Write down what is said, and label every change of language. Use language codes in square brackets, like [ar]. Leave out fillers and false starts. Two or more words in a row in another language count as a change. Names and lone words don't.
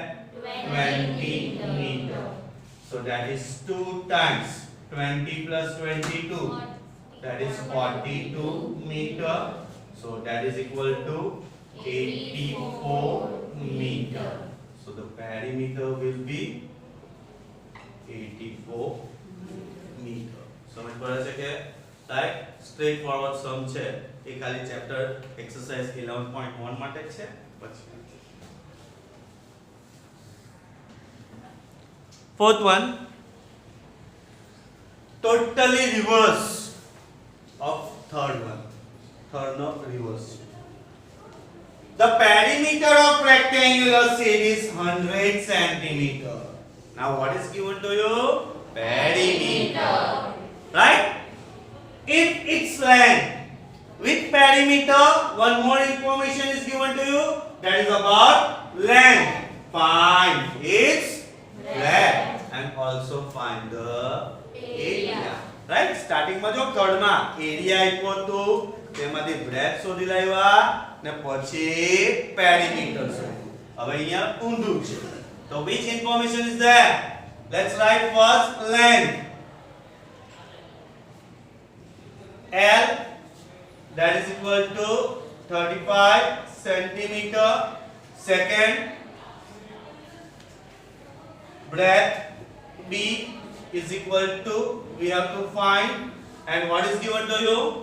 [en] 20 meter. So that is 2 times 20 plus 22. That is 42 meter. So that is equal to 84 meter. So the perimeter will be 84 meter. [hi] समझ पड़े [gu] છે કે [en] like straight forward sum [gu] છે એ ખાલી [en] chapter exercise [gu] 11.1 માટે છે. [en] પછી fourth one, totally reverse of third one. Third no reverse. The perimeter of rectangular sheet is 100 centimeter. Now what is given to you? Perimeter. Right? If its length with perimeter, one more information is given to you, that is about length. Find its breadth and also find the area. [gu] રાઈટ સ્ટાર્ટિંગ માં જો થર્ડ માં એરિયા આપ્યો તો તેમાંથી બ્રેથ શોધી લાવ્યા ને પછી પેરીમીટર શોધ્યું. હવે અહીંયા ઊંધું છે તો [en] which information is there? Let's write first length. L, that is equal to 35 centimeter. Second, breadth B is equal to, we have to find, and what is given to you?